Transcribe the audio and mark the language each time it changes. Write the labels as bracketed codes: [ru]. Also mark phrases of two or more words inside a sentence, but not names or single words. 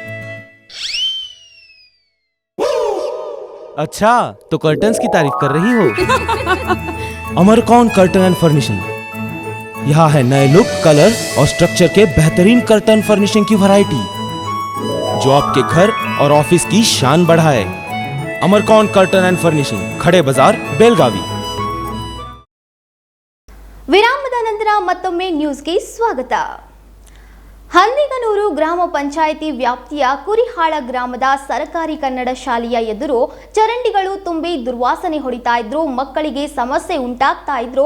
[hi] अच्छा, तो कर्टन्स की तारीफ कर रही हो? अमरकौन कर्टन एंड फर्निशिंग। यहाँ है नए लुक, कलर और स्ट्रक्चर के बेहतरीन [en] curtain furnishing [hi] की वैरायटी जो आपके घर और ऑफिस की शान बढ़ाए। अमरकौन कर्टन एंड फर्निशिंग, खड़े बाजार, बेलगावी। [kn] ವಿರಾಮದ ನಂತರ ಮತ್ತೊಮ್ಮೆ ನ್ಯೂಸ್ಗೆ ಸ್ವಾಗತ. ಹಂದಿಗನೂರು ಗ್ರಾಮ ಪಂಚಾಯಿತಿ ವ್ಯಾಪ್ತಿಯ ಕುರಿಹಾಳ ಗ್ರಾಮದ ಸರ್ಕಾರಿ ಕನ್ನಡ ಶಾಲೆಯ ಎದುರು ಚರಂಡಿಗಳು ತುಂಬಿ ದುರ್ವಾಸನೆ ಹೊಡಿತಾ ಇದ್ರು, ಮಕ್ಕಳಿಗೆ ಸಮಸ್ಯೆ ಉಂಟಾಗ್ತಾ ಇದ್ರು.